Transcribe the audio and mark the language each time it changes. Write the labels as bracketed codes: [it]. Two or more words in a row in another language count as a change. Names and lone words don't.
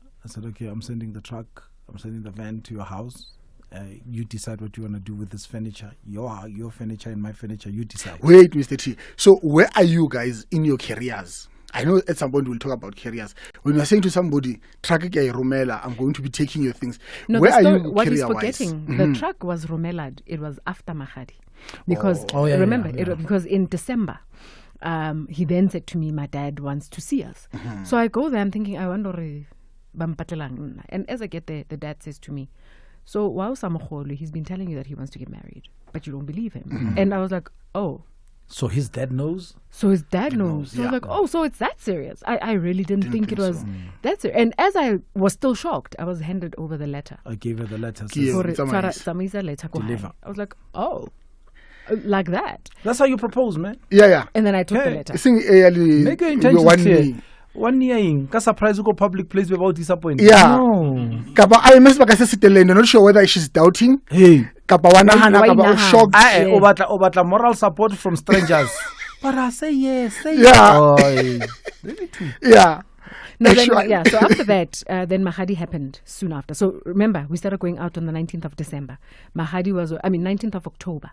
[en] I said, "Okay, I'm sending the truck. I'm sending the van to your house. You decide what you want to do with this furniture. Your furniture and my furniture. You decide." Wait, Mr. T. So, where are you guys in your careers? I know at some point we'll talk about careers. When you're saying to somebody, "Truck [st] ke ya Romela, [en] I'm going to be taking your things." No, where the are story, you what he's career-wise? forgetting, the truck was Romelad. It was after Mahadi. Because, Oh, yeah, remember, yeah. because in December, he then said to me, my dad wants to see us. So I go there, I'm thinking, I wonder, and as I get there, the dad says to me, so wow, Samokholo, he's been telling you that he wants to get married, but you don't believe him. And I was like, oh. So his dad knows. So his dad knows. So I was yeah. like, oh, so it's that serious. I really didn't think it think was so. that serious. And as I was still shocked, I was handed over the letter. I gave her the letter. Yeah. Sorry, Tsamaisa. [st] Tsamaisa letter ko [en] Deliver. hae. I was like, oh, like that. That's how you propose, man. Yeah. And then I took the Okay. letter. Sing Make your intentions clear. 1 year in, ka surprise go public place without disappointing. Yeah. No. [st] Kapa [en] I miss [st] baka se siteleng, [en] not sure whether she's doubting. Hey. [st] Kapa wa nahana, [en] Why [st] kapa o nahana? [en] shocked. I Yeah. obatla moral support from strangers. But I say yes, say Yeah. yes. Really too. Yeah. No, then, Actually- yeah. So after that, then Mahadi happened soon after. So remember, we started going out on the 19th of December. 19th of October.